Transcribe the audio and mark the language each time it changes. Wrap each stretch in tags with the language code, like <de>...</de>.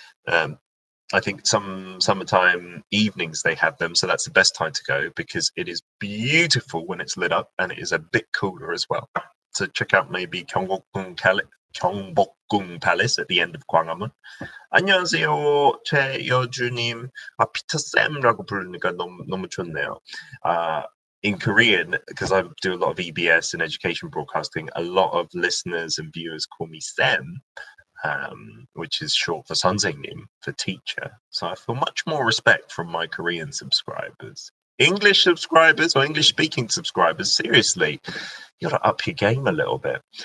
<en>I think some summertime evenings they have them, so that's the best time to go because it is beautiful when it's lit up and it is a bit cooler as well. So check out maybe 경복궁 Palace at the end of 광화문.</en> <ko>안녕하세요, 최여주님. 피터쌤라고 부르니까 너무 좋네요.</ko> <en>In Korean, because I do a lot of EBS and education broadcasting, a lot of listeners and viewers call me Sam, which is short for 선생님, for teacher. So I feel much more respect from my Korean subscribers. English subscribers or English speaking subscribers, seriously, you got to up your game a little bit.</en>